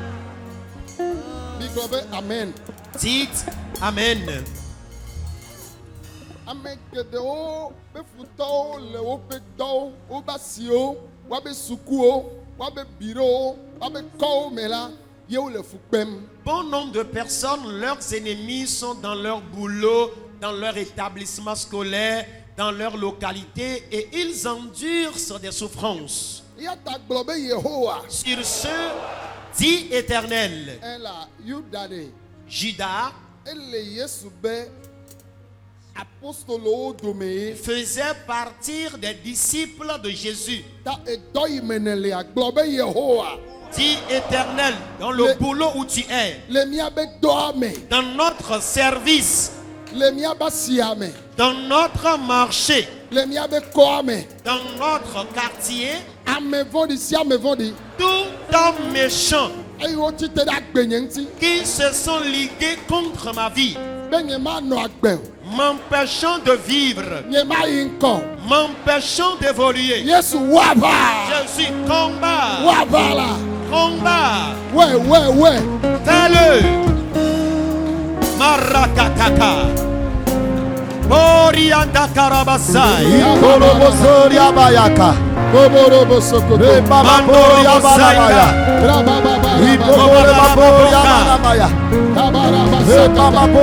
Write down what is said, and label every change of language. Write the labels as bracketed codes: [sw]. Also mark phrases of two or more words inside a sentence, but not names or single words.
[fr] Amen. Dites Amen. [ee] Ame geɖewo be futɔwo le woƒe dɔwo, wobe asiwo, wobe sukuwo, wobe birowo, wobe kɔwo me la, ye wole fu kpem. [fr] Bon nombre de personnes, leurs ennemis sont dans leur boulot, dans leur établissement scolaire, dans leur localité et ils endurent sur des souffrances. [ee] Ya ta gblɔ be Yehowa, [fr] Sur ce, dit Éternel, [ee] ela Yuda de, [fr] Judas [ee] ele Yesu be apostolowo dome ye. [fr] faisait partir des disciples de Jésus. [ee] Ta edɔ yi me ne lea gblɔ be Yehowa, [fr] Dit Éternel, dans le boulot où tu es, [ee] le miabe dɔa me, [fr] dans notre service, [ee] le miabe asia me, [fr] dans notre marché, [ee] le miabe kɔa me, [fr] dans notre quartier, [ee] ame vɔ̃ɖi si ame vɔ̃ɖi, [fr] tout homme méchant [ee] eye wotsi te ɖe agbenye ŋuti, [fr] qui se sont ligués contre ma vie, [ee] be nye manɔ agbe o, [fr] m'empêchant de vivre, [ee] nye mayi ŋkɔ o. [fr] m'empêchant d'évoluer. [ee] Yesu wava, [fr] Jésus, combat, [ee] wava la, [fr] combat, ouais. fais-le. Marakataka. Borianda Karabasai. Boborobo sokoto, Mandoro Saida. rabababa, tabaraba sakata,